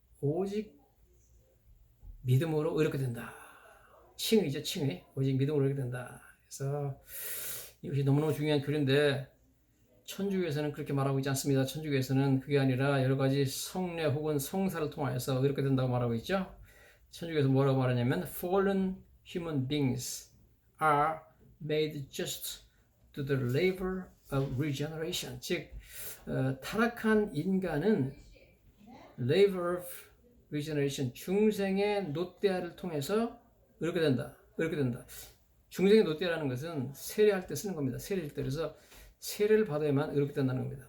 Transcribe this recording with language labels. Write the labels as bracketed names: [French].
[Korean] 오직 믿음으로 의롭게 된다. 칭의죠, 칭의. 오직 믿음으로 의롭게 된다. 그래서 이것이 너무너무 중요한 교리인데 천주교에서는 그렇게 말하고 있지 않습니다. 천주교에서는 그게 아니라 여러 가지 성례 혹은 성사를 통하여서 의롭게 된다고 말하고 있죠. 천주교에서 뭐라고 말하냐면 [English] fallen human beings are made just to the labor of regeneration. [Korean] 즉 타락한 인간은 [English] labor of regeneration, [Korean] 중생의 노때아를 통해서 의롭게 된다. 의롭게 된다. 중생의 노때아라는 것은 세례할 때 쓰는 겁니다. 세례할 때. 그래서 세례를 받아야만 의롭게 된다는 겁니다.